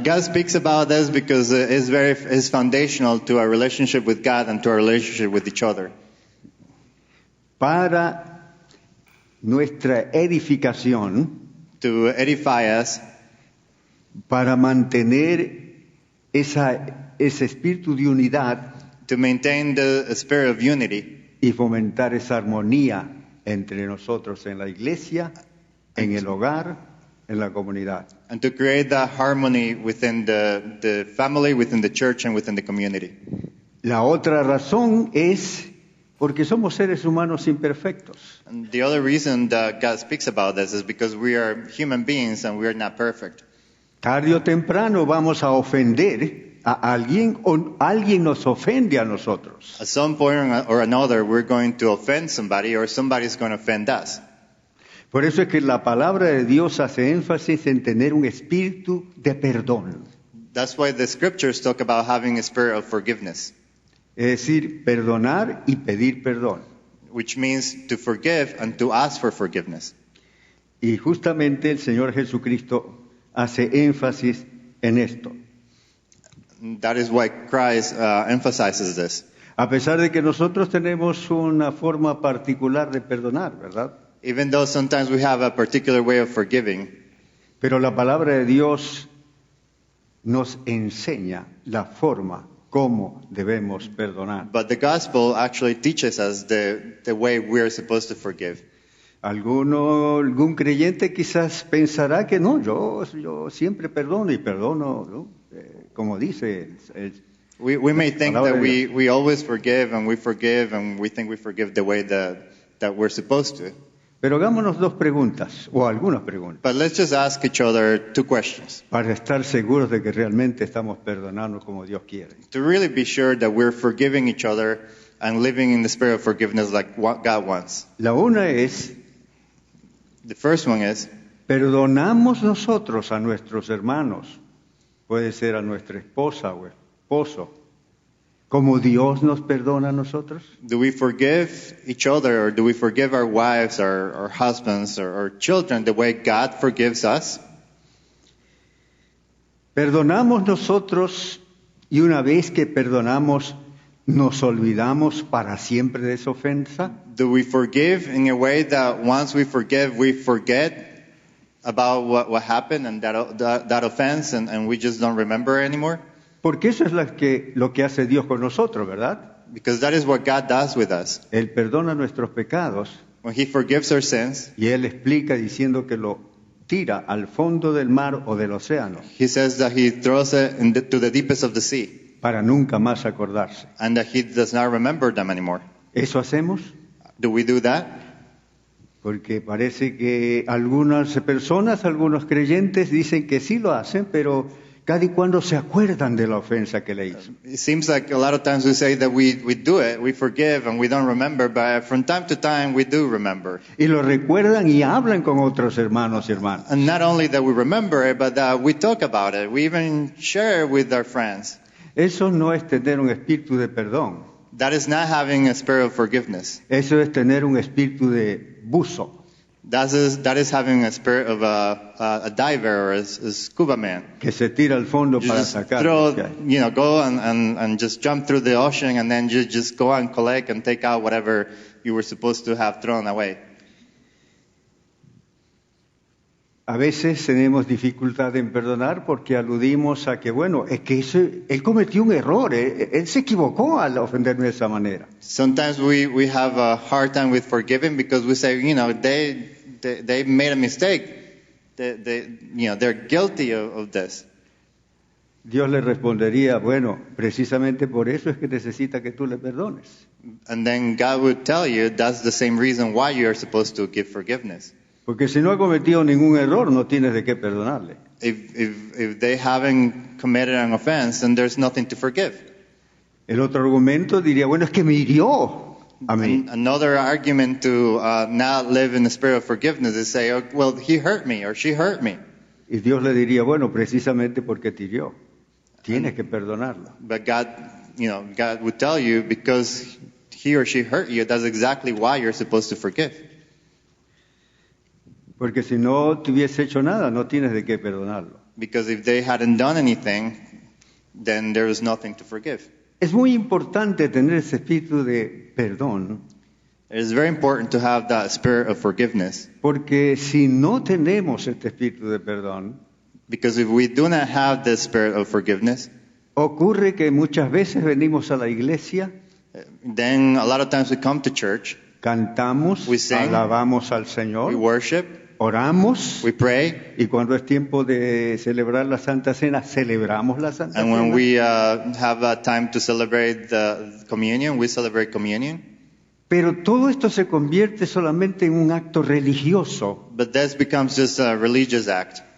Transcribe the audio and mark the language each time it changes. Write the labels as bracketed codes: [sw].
[en] God speaks about this because it's foundational to our relationship with God and to our relationship with each other. [es] Para nuestra edificación, [en] to edify us, [es] para mantener ese espíritu de unidad, [en] to maintain the spirit of unity, [es] y fomentar esa armonía entre nosotros en la iglesia, en el hogar, en la comunidad. [en] And to create that harmony within the family, within the church, and within the community. [es] La otra razón es porque somos seres humanos imperfectos. [en] And the other reason that God speaks about this is because we are human beings and we are not perfect. [es] Tarde o temprano vamos a ofender a alguien o alguien nos ofende a nosotros. [en] At some point or another, we're going to offend somebody or somebody's going to offend us. [es] Por eso es que la palabra de Dios hace énfasis en tener un espíritu de perdón. [en] That's why the scriptures talk about having a spirit of forgiveness. [es] Es decir, perdonar y pedir perdón. [en] Which means to forgive and to ask for forgiveness. [es] Y justamente el Señor Jesucristo hace énfasis en esto. [en] That is why Christ emphasizes this. [es] A pesar de que nosotros tenemos una forma particular de perdonar, ¿verdad? [en] Even though sometimes we have a particular way of forgiving. [es] Pero la palabra de Dios nos enseña la forma cómo debemos perdonar. [en] But the gospel actually teaches us the way we're supposed to forgive. [es] Algún creyente quizás pensará que no, yo siempre perdono y perdono, ¿no? Como dice [en] we may think that we always forgive and we think we forgive the way that we're supposed to. [es] Pero hagámonos dos preguntas, o algunas preguntas. [en] But let's just ask each other two questions. [es] Para estar seguros de que realmente estamos perdonando como Dios quiere. [en] To really be sure that we're forgiving each other and living in the spirit of forgiveness like what God wants. [es] La una es, [en] the first one is, [es] perdonamos nosotros a nuestros hermanos, puede ser a nuestra esposa o esposo, como Dios nos perdona a nosotros. [en] Do we forgive each other, or do we forgive our wives, our husbands, or our children the way God forgives us? [es] Perdonamos nosotros, y una vez que perdonamos, ¿Nos olvidamos para siempre de esa ofensa? [en] Do we forgive in a way that once we forgive, we forget about what happened and that offense and we just don't remember anymore? [es] Porque eso es lo que hace Dios con nosotros, ¿verdad? [en] Because that is what God does with us. [es] Él perdona nuestros pecados [en] When He forgives our sins, [es] y Él explica diciendo que lo tira al fondo del mar o del océano [en] He says that He throws it to the deepest of the sea [es] para nunca más acordarse. [en] and that He does not remember them anymore. [es] ¿Eso hacemos? [en] Do we do that? [es] Porque parece que algunas personas, algunos creyentes dicen que sí lo hacen, pero cada y cuando se acuerdan de la ofensa que le hizo. [en] It seems like a lot of times we say that we do it, we forgive and we don't remember, but from time to time we do remember. [es] Y lo recuerdan y hablan con otros hermanos y hermanas. [en] And not only that we remember it, but that we talk about it. We even share it with our friends. [es] Eso no es tener un espíritu de perdón. [en] That is not having a spirit of forgiveness. [es] Eso es tener un espíritu de buzo, [en] That is having a spirit of a diver or a scuba man. [es] que se tira al fondo [en] You [es] para [en] just [es] sacar [en] throw, [es] lo que hay. [en] go and just jump through the ocean and then you just go and collect and take out whatever you were supposed to have thrown away. [es] A veces tenemos dificultad en perdonar porque aludimos a que, bueno, es que él cometió un error, él se equivocó al ofenderme de esa manera. [en] Sometimes we have a hard time with forgiving because we say, they made a mistake. They're guilty of this. [es] Dios le respondería, bueno, precisamente por eso es que necesita que tú le perdones. [en] And then God would tell you that's the same reason why you are supposed to give forgiveness. [es] Porque si no ha cometido ningún error, no tienes de qué perdonarle. [en] If they haven't committed an offense, then there's nothing to forgive. [es] El otro argumento diría, bueno, es que me hirió a mí. [en] Another argument to not live in the spirit of forgiveness is say, oh, well, he hurt me or she hurt me. [es] Y Dios le diría, bueno, precisamente porque te hirió, tienes que perdonarlo. [en] But God would tell you because he or she hurt you, that's exactly why you're supposed to forgive. [es] Porque si no te hubiese hecho nada, no tienes de qué perdonarlo. [en] Because if they hadn't done anything, then there was nothing to forgive. [es] Es muy importante tener ese espíritu de perdón, [en] It is very important to have that spirit of forgiveness. [es] porque si no tenemos este espíritu de perdón, [en] Because if we do not have this spirit of forgiveness, [es] ocurre que muchas veces venimos a la iglesia, [en] then a lot of times we come to church, [es] cantamos, [en] We sing, [es] alabamos al [en] we [es] Señor, [en] worship, [es] oramos, [en] we pray, [es] y cuando es tiempo de celebrar la Santa Cena, celebramos la Santa [en] and when [es] Cena. [en] we have a time to celebrate the communion, we celebrate communion. [es] Pero todo esto se convierte solamente en un acto religioso, [en] But this becomes just a religious act,